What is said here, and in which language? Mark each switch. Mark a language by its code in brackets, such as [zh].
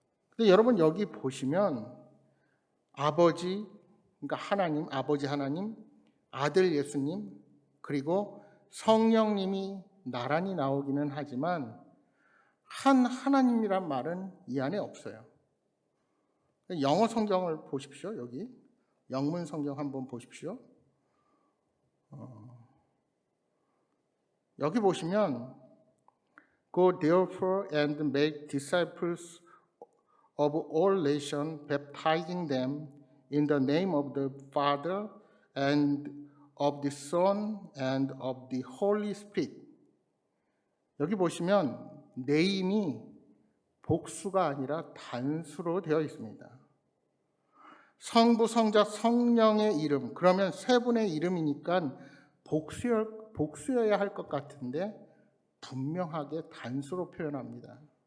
[ko] 근데 여러분 여기 보시면 아버지, 그러니까 하나님, 아버지 하나님, 아들 예수님, 그리고 성령님이 나란히 나오기는 하지만 한 하나님이란 말은 이 안에 없어요. 영어 성경을 보십시오. 여기 영문 성경 한번 보십시오. 여기 보시면 [en] Go therefore and make disciples of all nations, baptizing them in the name of the Father and of the Son and of the Holy Spirit. [ko] 여기 보시면 네임이 복수가 아니라 단수로 되어 있습니다. 성부, 성자, 성령의 이름, 그러면 세 분의 이름이니까 복수여야 할 것 같은데 분명하게 단수로 표현합니다.